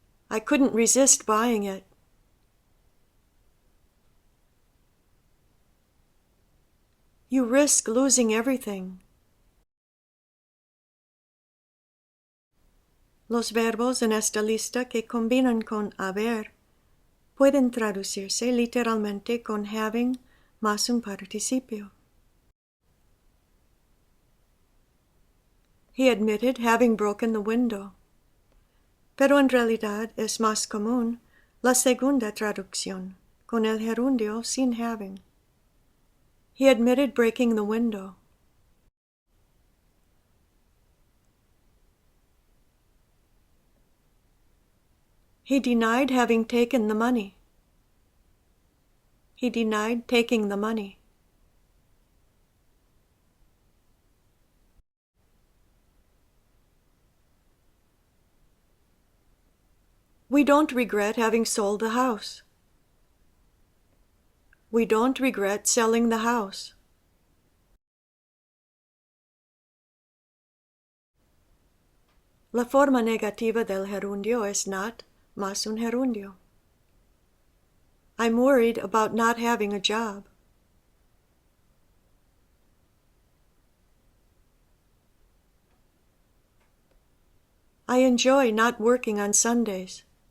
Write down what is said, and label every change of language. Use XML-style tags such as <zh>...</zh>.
<en>I couldn't resist buying it. You risk losing everything.</en> <es>Los verbos en esta lista que combinan con haber pueden traducirse literalmente con having más un participio.</es> <en>He admitted having broken the window,</en> <es>pero en realidad es más común la segunda traducción, con el gerundio sin having.</es> <en>He admitted breaking the window. He denied having taken the money. He denied taking the money. We don't regret having sold the house. We don't regret selling the house.</en> <es>La forma negativa del gerundio es not más un gerundio.</es> <en>I'm worried about not having a job. I enjoy not working on Sundays.</en>